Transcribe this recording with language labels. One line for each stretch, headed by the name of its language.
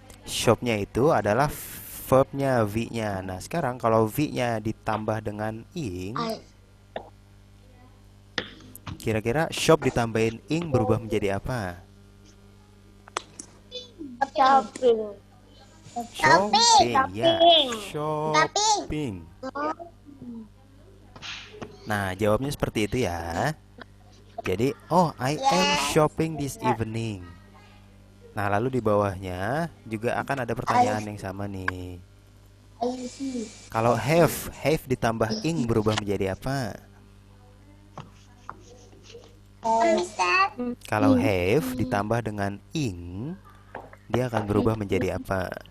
Indonesian: Shopnya itu adalah verbnya, V-nya. Nah, sekarang kalau V-nya ditambah dengan ing, kira-kira shop ditambahin ing berubah menjadi apa?
English: Shopping. Shopping, ya. Shopping. Shopping.
Indonesian: Nah, jawabnya seperti itu ya. Jadi,
English: oh, I am shopping this evening.
Indonesian: Nah, lalu di bawahnya juga akan ada pertanyaan yang sama nih. Kalau have ditambah ing berubah menjadi apa? Kalau have ditambah dengan ing, dia akan berubah menjadi apa?